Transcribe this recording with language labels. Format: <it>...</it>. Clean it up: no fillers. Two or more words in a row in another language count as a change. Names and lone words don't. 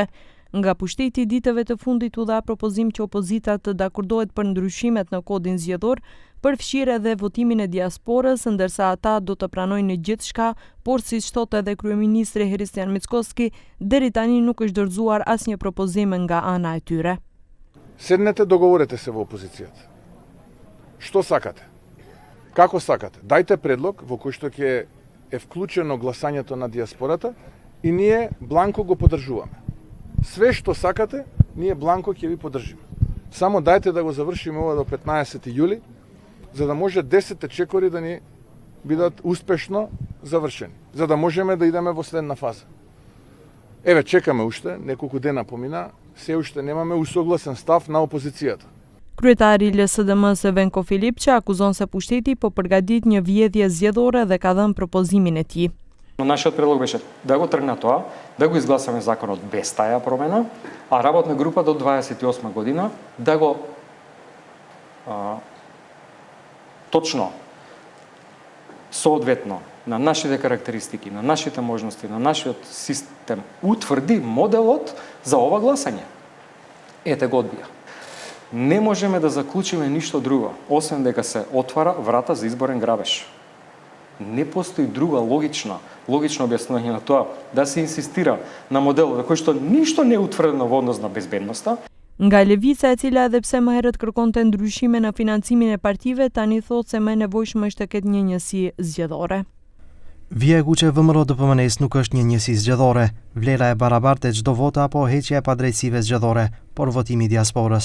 <sq>Nga pushteti i ditëve të fundit u dha propozim që opozita të dakordohet për ndryshimet në kodin zgjedhor, përfshirë edhe votimin e diasporës, ndërsa ata do të pranojnë gjithçka, por siç thotë edhe kryeministri Hristijan Mickoski, deri tani nuk është dorëzuar asnjë propozim nga ana e tyre.</sq> <mk>Седнете, договорете се во опозицијата. Што сакате? Како сакате? Дајте предлог во кој што ќе е вклучено гласањето на диаспората и ние бланко го поддржуваме. Све што сакате, ние бланко ќе ви поддржиме. Само дајте да го завршиме ова до 15 јули, за да може 10 чекори да ни бидат успешно завршени, за да можеме да идеме во следна фаза. Еве, чекаме уште, неколку дена помина, се уште немаме усогласен став на опозицијата.</mk> <sq>Kryetari i LSDM-s Venko Filipçi akuzon se pushteti po përgatit një vjedhje zgjedhore dhe ka dhënë propozimin e tij.</sq> <mk>Нашиот предлог беше да го тргна тоа, да го изгласаме законот без таја промена, а работна група до 28 година да го точно соодветно на нашите карактеристики, на нашите можности, на нашиот систем утврди моделот за ова гласање. Ете го одбија. Не можеме да заклучиме ништо друго, освен дека се отвара врата за изборен грабеж. Не постои друга логично објаснување на тоа да се инсистира на модел во кој што ништо не е утврдено во однос на безбедноста.</mk> <sq>Nga Levica, e cila edhe pse më herët kërkonte ndryshime në financimin e partive, tani thotë se më e nevojshme është të ketë një njësi zgjedhore. Vjegu që VMRO-DPMNE-s nuk është një njësi zgjedhore, vlera e barabartë e çdo vota apo heqja e padrejtësive zgjedhore, por votimi i diasporës.</sq>